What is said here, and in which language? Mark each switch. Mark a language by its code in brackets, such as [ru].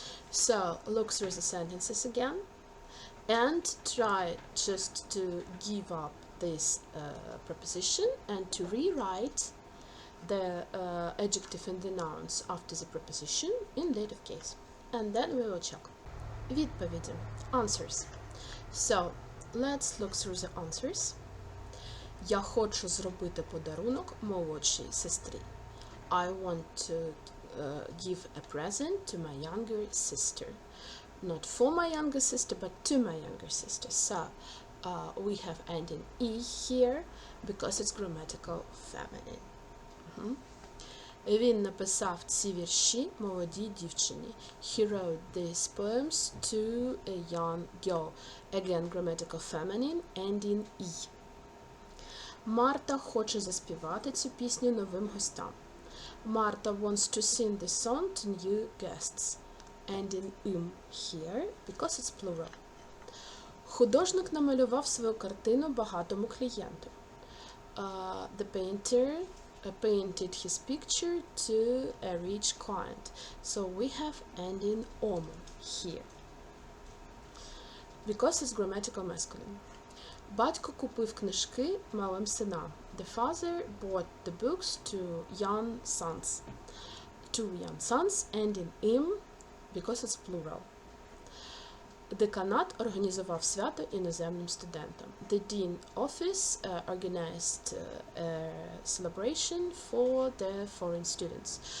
[en] So look through the sentences again and try just to give up this preposition and to rewrite the adjective and the nouns after the preposition in dative case. And then we will check. [uk] Відповіді. [en] Answers. So, let's look through the answers. [uk] Я хочу зробити подарунок молодшій сестрі. [en] I want to give a present to my younger sister. Not for my younger sister, but to my younger sister. So, we have ending e here because it's grammatical feminine. [uk] Він написав ці вірші молодій дівчині. [en] He wrote these poems to a young girl. Again, grammatical feminine, ending e. [uk] Марта хоче заспівати цю пісню новим гостям. [en] Marta wants to sing this song to new guests. Ending im here because it's plural. [uk] Художник намалював свою картину багатому клієнту. [en] The painter painted his picture to a rich client. So we have ending om here because it's grammatical masculine. [uk] Батько купив книжки малим синам. [en] The father bought the books to young sons. Two young sons, ending im because it's plural. [uk] Деканат організував свято іноземним студентам. [en] The dean office organized a celebration for the foreign students.